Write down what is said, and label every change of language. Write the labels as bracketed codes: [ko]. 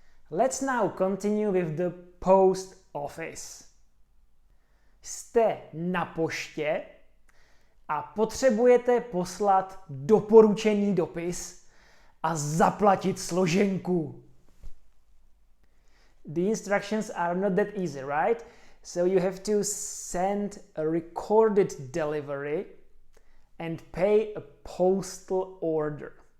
[en] Let's now continue with the post office. [cs] Jste na poště a potřebujete poslat doporučený dopis a zaplatit složenku. [en] The instructions are not that easy, right? So you have to send a recorded delivery and pay a postal order.